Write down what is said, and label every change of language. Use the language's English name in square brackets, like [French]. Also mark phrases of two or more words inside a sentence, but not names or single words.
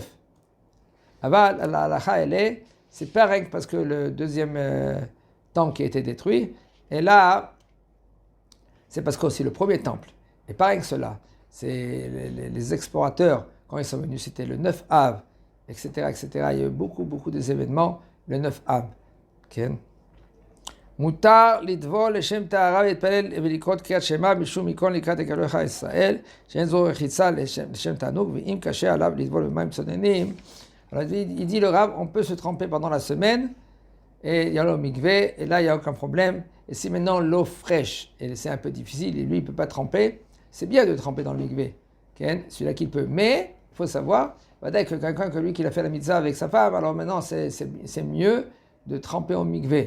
[French] Aval, la halakha, c'est pas rien parce que le deuxième temple qui a été détruit, et là, c'est parce que aussi le premier temple, et pas rien que cela, c'est les explorateurs, quand ils sont venus, c'était le 9 Av, etc. Il y a eu beaucoup des événements, le 9 Av. Okay. [Hebrew] מותר לטבול לשם טהרה ולהתפלל ולקרוא קריאת שמע משום מכון לקראת אלוהיך ישראל, שאין זו רחיצה לשם תענוג, ואם קשה עליו לטבול במים צוננים. [French] Il dit le Rav, on peut se tremper pendant la semaine, et il y a le mikvé, et là il n'y a aucun problème. Et si maintenant l'eau fraîche, et c'est un peu difficile, et lui il ne peut pas tremper, c'est bien de tremper dans le mikvé, okay? Celui-là qu'il peut. Mais il faut savoir, que quelqu'un que lui qui a fait la mitzvah avec sa femme, alors maintenant c'est mieux de tremper au mikvé.